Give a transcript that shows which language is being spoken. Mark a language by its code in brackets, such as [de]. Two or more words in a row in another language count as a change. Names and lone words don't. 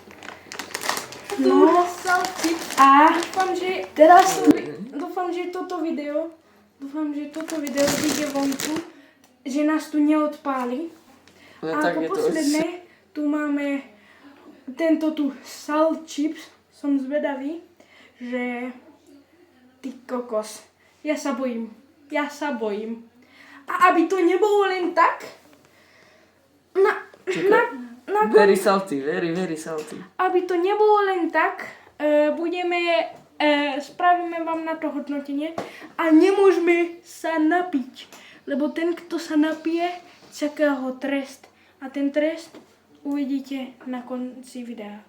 [sk] No a dúfam, že toto video vyjde vonku, že nás tu neodpáli. A ako posledné, tu máme tento tu [en] salt chips, [sk] som zvedavý, že ty kokos, ja sa bojím. A aby to nebolo len tak, [en] very salty, very salty. [sk] aby to nebolo len tak, spravíme vám na to hodnotenie a nemôžeme sa napiť, lebo ten, kto sa napije, čaká ho trest a ten trest uvidíte na konci videa.